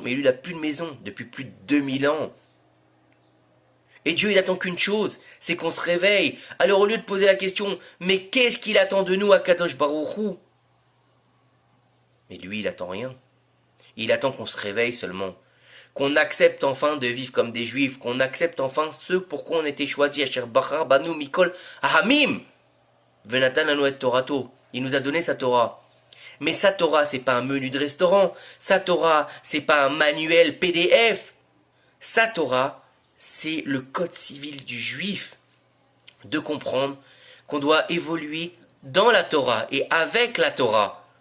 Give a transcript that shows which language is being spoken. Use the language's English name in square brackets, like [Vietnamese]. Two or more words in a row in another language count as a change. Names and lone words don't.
[French] Mais lui, il n'a plus de maison depuis plus de 2000 ans. Et Dieu, il attend qu'une chose, c'est qu'on se réveille. Alors, au lieu de poser la question, mais qu'est-ce qu'il attend de nous à [Hebrew] קדוש ברוך הוא? [French] Mais lui, il attend rien. Il attend qu'on se réveille seulement. Qu'on accepte enfin de vivre comme des juifs, qu'on accepte enfin ce pour quoi on était choisis, [Hebrew] אשר בחר בנו מכל העמים ונתן לנו את תורתו. [French] Il nous a donné sa Torah. Mais sa Torah, c'est pas un menu de restaurant. Sa Torah, c'est pas un manuel PDF. Sa Torah, c'est le code civil du juif. De comprendre qu'on doit évoluer dans la Torah et avec la Torah.